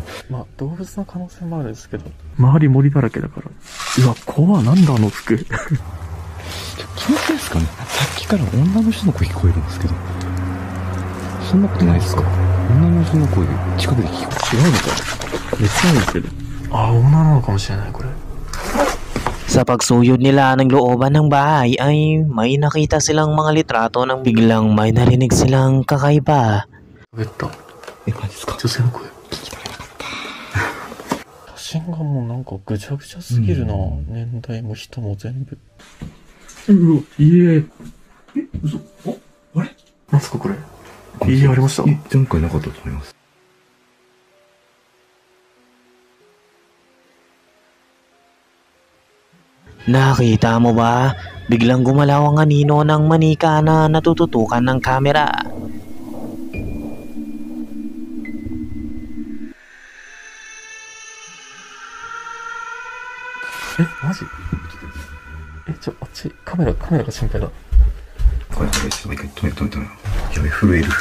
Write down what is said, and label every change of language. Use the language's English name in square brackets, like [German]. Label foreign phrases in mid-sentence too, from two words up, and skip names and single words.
[Japanese] まあ、動物の可能性もあるんですけど、周り森だらけだから。うわ、怖っ、なんだあの服。気のせいですかね。さっきから女の人の声聞こえるんですけど。そんなことないですか？女の人の声近くで聞こえる。違うのか。めっちゃいいですけど。あ、女なのかもしれない、これ。 [Filipino] Sa pagsuyod nila ng looban ng bahay ay may nakita silang mga litrato nang biglang may narinig silang kakaiba. [Japanese] 喋った。マジですか？女性の声。聞き取れなかった。写真がもうなんかぐちゃぐちゃすぎるな。年代も人も全部。うわ、家。嘘。あれ？なんすかこれ。家ありました？前回なかったと思います。 [Filipino] Nakita mo ba? Biglang gumalaw ang anino ng manika na natututukan ng kamera. [Japanese] マジ？あっち、カメラが心配だ。これ、止め。やべ、震える。